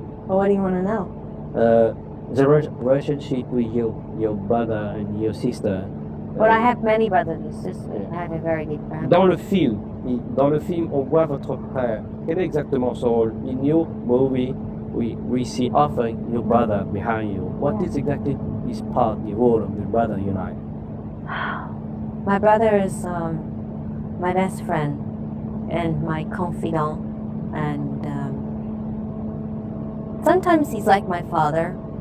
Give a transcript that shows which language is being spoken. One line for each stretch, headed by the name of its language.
English: Well, what do you want to know? The relationship with your brother and your sister. Well, I have many brothers and sisters. I have a very big family.
French: Dans le film, on voit votre frère. Quel est exactement son rôle?
English: In your movie, we see often your brother behind you. What is exactly his part, the role of the brother unite? My brother is my best friend and my confidant, and sometimes he's like my father.